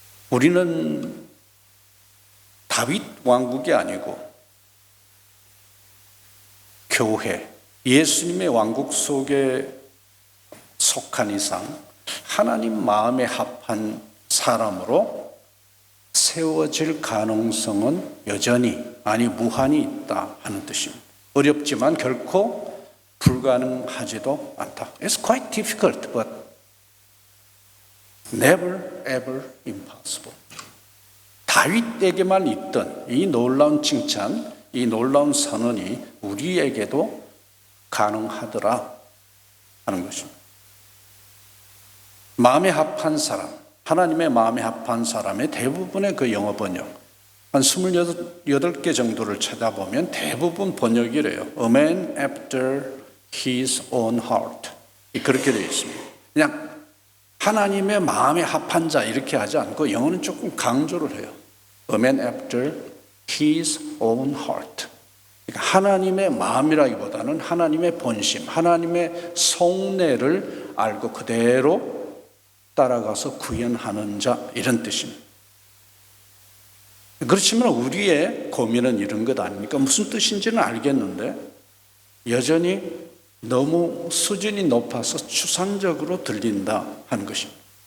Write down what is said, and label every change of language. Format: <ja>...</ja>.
<ko>우리는 다윗 왕국이 아니고 교회, 예수님의 왕국 속에 속한 이상 하나님 마음에 합한 사람으로 세워질 가능성은 여전히 아니 무한히 있다 하는 뜻입니다. 어렵지만 결코 불가능하지도 않다.</ko> <en>It's quite difficult, but never ever impossible.</en> <ko>다윗에게만 있던 이 놀라운 칭찬, 이 놀라운 선언이 우리에게도 가능하더라 하는 것입니다. 마음에 합한 사람, 하나님의 마음에 합한 사람의 대부분의 그 영어 번역, 한 28개 정도를 찾아보면 대부분 번역이래요.</ko> <en>A man after his own heart.</en> <ko>그렇게 되어 있습니다. 그냥 하나님의 마음에 합한 자 이렇게 하지 않고 영어는 조금 강조를 해요.</ko> <en>A man after his own heart.</en> <ko>그러니까 하나님의 마음이라기보다는 하나님의 본심, 하나님의 속내를 알고 그대로 따라가서 구현하는 자 이런 뜻입니다. 그렇지만 우리의 고민은 이런 것 아닙니까? 무슨 뜻인지는 알겠는데 여전히 너무 수준이 높아서 추상적으로 들린다 하는 것입니다.</ko>